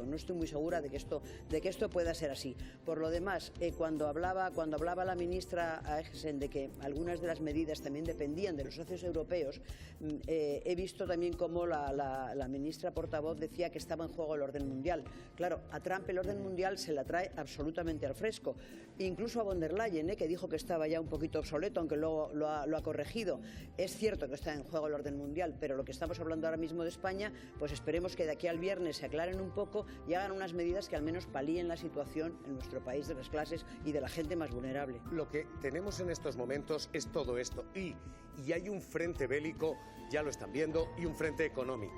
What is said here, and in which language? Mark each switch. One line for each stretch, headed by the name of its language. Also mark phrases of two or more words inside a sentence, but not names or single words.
Spanish: No estoy muy segura de que esto pueda ser así. Por lo demás, cuando hablaba la ministra Aegesen de que algunas de las medidas también dependían de los socios europeos, he visto también cómo la ministra portavoz decía que estaba en juego el orden mundial. Claro, a Trump el orden mundial se la trae absolutamente al fresco. Incluso a von der Leyen, que dijo que estaba ya un poquito obsoleto, aunque luego lo ha corregido. Es cierto que está en juego el orden mundial, pero lo que estamos hablando ahora mismo de España, pues esperemos que de aquí al viernes se aclaren un poco y hagan unas medidas que al menos palíen la situación en nuestro país de las clases y de la gente más vulnerable. Lo que tenemos en estos momentos es todo esto y hay un frente bélico, ya lo están viendo, y un frente económico.